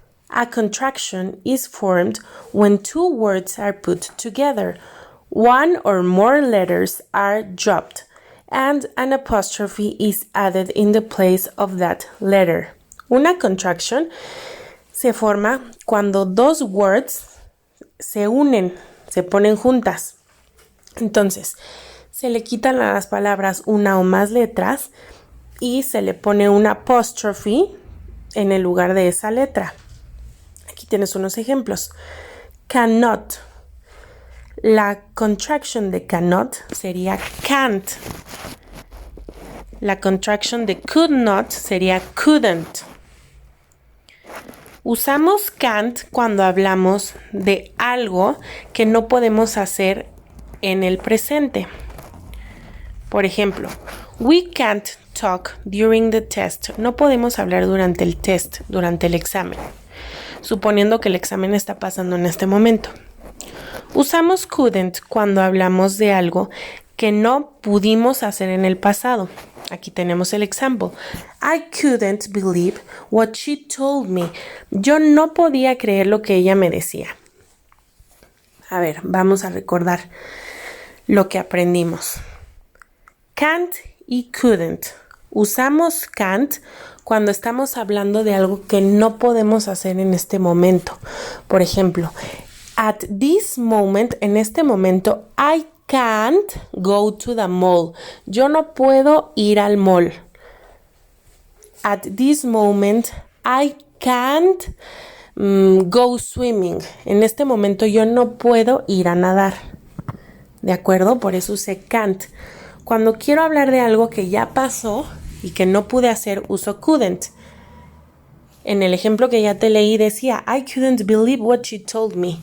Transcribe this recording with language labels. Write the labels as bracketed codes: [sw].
[en] A contraction is formed when two words are put together, one or more letters are dropped, and an apostrophe is added in the place of that letter. [es] Una contraction se forma cuando dos words se unen, se ponen juntas. Entonces, se le quitan a las palabras una o más letras y se le pone un apostrophe en el lugar de esa letra. Aquí tienes unos ejemplos. Cannot. La contraction de cannot sería can't. La contraction de could not sería couldn't. Usamos can't cuando hablamos de algo que no podemos hacer en el presente. Por ejemplo, [en] we can't talk during the test. [es] No podemos hablar durante el test, durante el examen, suponiendo que el examen está pasando en este momento. Usamos couldn't cuando hablamos de algo que no pudimos hacer en el pasado. Aquí tenemos el ejemplo. [en] I couldn't believe what she told me. [es] Yo no podía creer lo que ella me decía. A ver, vamos a recordar lo que aprendimos. Can't y couldn't. Usamos can't cuando estamos hablando de algo que no podemos hacer en este momento. Por ejemplo, [en] at this moment, [es] en este momento, [en] I can't go to the mall. [es] Yo no puedo ir al mall. [en] At this moment, I can't go swimming. [es] En este momento yo no puedo ir a nadar. ¿De acuerdo? Por eso usé can't. Cuando quiero hablar de algo que ya pasó y que no pude hacer, uso couldn't. En el ejemplo que ya te leí decía, [en] I couldn't believe what she told me.